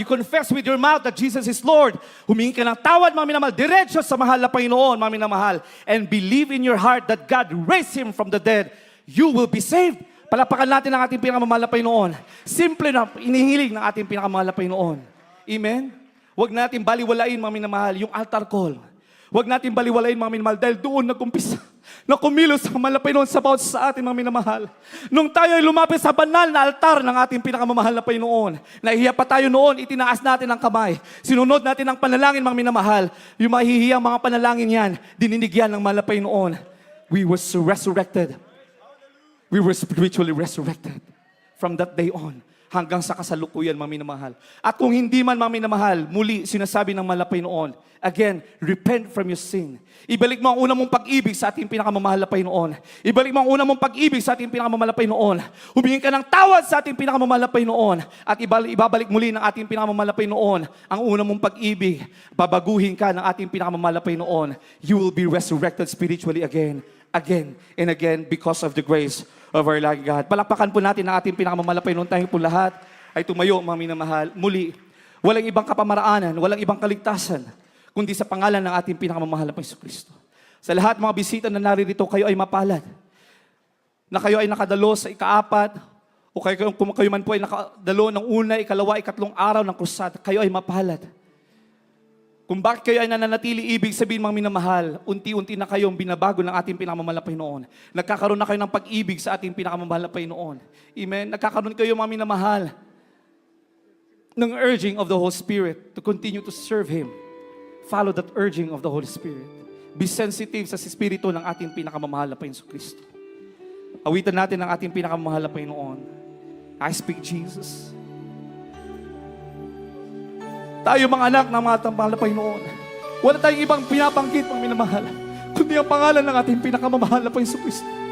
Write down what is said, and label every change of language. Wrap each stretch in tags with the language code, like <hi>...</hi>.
<en>You confess with your mouth that Jesus is Lord.</en> <tl>Humingi ka ng tawad, mga minamahal, diretso sa mahal na Panginoon, mga minamahal.</tl> <en>And believe in your heart that God raised Him from the dead. You will be saved.</en> <tl>Palapakan natin ang ating pinakamamahal na Panginoon. Simple na inihiling ng ating pinakamamahal na Panginoon. Amen? Huwag natin baliwalain, mga minamahal, yung altar call. Huwag natin baliwalain, mga minamahal, dahil doon nagkumpisa na kumilos ang malapay noon sa bawat sa ating mga minamahal. Nung tayo ay lumapit sa banal na altar ng ating pinakamamahal na Panginoon, nahihiya pa tayo noon, itinaas natin ang kamay. Sinunod natin ang panalangin, mga minamahal. Yung mahihiyang mga panalangin yan, dininigyan ng malapay noon.</tl> <en>We were resurrected. We were spiritually resurrected. From that day on,</en> <tl>hanggang sa kasalukuyan, mga minamahal. At kung hindi man, mga minamahal, muli sinasabi ng malapay noon,</tl> <en>again, repent from your sin.</en> <tl>Ibalik mo ang unang mong pag-ibig sa ating pinakamamahal na Panginoon. Ibalik mo ang unang mong pag-ibig sa ating pinakamamahal na Panginoon. Humingi ka ng tawad sa ating pinakamamahal na Panginoon. At ibabalik muli ng ating pinakamamahal na Panginoon ang unang mong pag-ibig. Babaguhin ka ng ating pinakamamahal na Panginoon.</tl> <en>You will be resurrected spiritually again and again because of the grace of our Lord God.</en> <tl>Palakpakan po natin ang ating pinakamamahal na Panginoon. Tayo po lahat ay tumayo, mga minamahal. Muli, walang ibang kapamaraanan, walang ibang kaligtasan, kundi sa pangalan ng ating pinakamamahal na Panginoon Kristo. Sa lahat mga bisita na naririto, kayo ay mapalad. Na kayo ay nakadalo sa ika-4, o kung kayo man po ay nakadalo ng una, ikalawa, ikatlong araw ng krusada, kayo ay mapalad. Kung bakit kayo ay nananatili, ibig sabihin, mga minamahal, unti-unti na kayong binabago ng ating pinakamamahal na Panginoon. Nagkakaroon na kayo ng pag-ibig sa ating pinakamamahal na Panginoon.</tl> <en>Amen?</en> <tl>Nagkakaroon kayo, mga minamahal, ng</tl> <en>urging of the Holy Spirit to continue to serve Him. Follow that urging of the Holy Spirit. Be sensitive</en> <tl>sa Espiritu ng ating pinakamamahal na Panginoon Kristo. Awitan natin ang ating pinakamamahal na Panginoon.</tl> <en>I speak Jesus.</en> <tl>Tayo mga anak ng mga mahal na Panginoon. Wala tayong ibang pinabanggit, mga minamahal, kundi ang pangalan ng ating pinakamamahal na Panginoon Kristo.</tl>